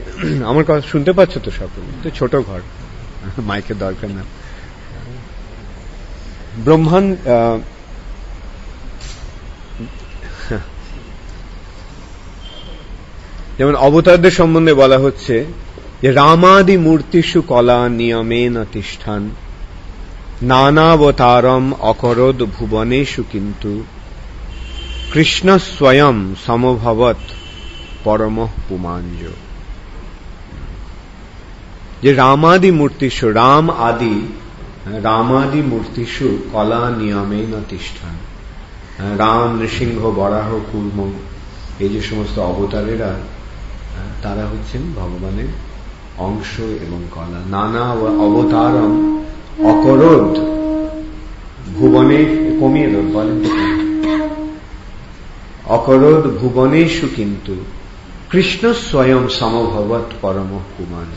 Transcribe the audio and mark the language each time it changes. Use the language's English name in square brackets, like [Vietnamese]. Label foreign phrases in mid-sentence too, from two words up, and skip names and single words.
[Bangla] আমার কথা শুনতে পাচ্ছ তো সকলে? তো ছোট ঘর, মাইকের দরকার না। যেমন অবতারদের সম্বন্ধে বলা হচ্ছে যে [Sanskrit] রামাদি মূর্তিষু কলা নিয়মেন তিষ্ঠান নানাবতারম অকরোদ ভুবনেষু কিন্তু কৃষ্ণ স্বয়ং সমভবত পরমঃ পুমাঞ্জ। যে রামাদি মূর্তিষু, রামাদি মূর্তিষু কলা নিয়মেন তিষ্ঠান, [Bangla] রাম, নৃসিংহ, বরাহ, কূর্ম, এই যে সমস্ত অবতারেরা, তারা হচ্ছেন ভগবানের অংশ এবং কলা। [Sanskrit] নানা অবতারম অকরোদ ভুবনে, [Bangla] কমিয়ে দেব বলেন, [Sanskrit] অকরোদ ভুবনেষু কিন্তু কৃষ্ণ স্বয়ং সমভবত পরমঃ পুমাঞ্জ।